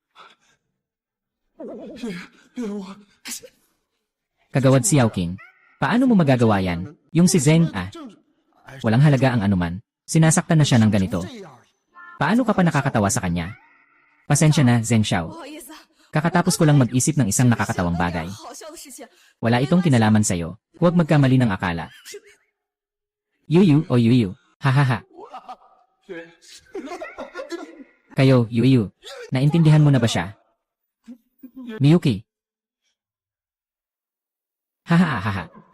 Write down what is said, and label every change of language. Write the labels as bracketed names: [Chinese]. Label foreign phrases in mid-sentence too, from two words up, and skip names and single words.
[Chinese] 我 [Filipino] Kagawad si Yao-King. Paano mo magagawa yan? Yung si Zeng, [Chinese] 政治，哎， [Filipino] walang halaga ang anuman. Sinasaktan na siya ng ganito. [Chinese] 这样， [Filipino] Paano ka pa nakakatawa sa kanya? Pasensya na, Zeng [Chinese] 不 Xiao. 好意思啊， [Filipino] Kakatapos ko lang mag-isip ng isang nakakatawang bagay. [Chinese] 好笑的事情。 [Filipino] Wala itong kinalaman sa'yo. Huwag magkamali ng akala. Yuyu. Hahaha. kayo, Yuyu. Naintindihan mo na ba siya? Miyuki. Hahaha.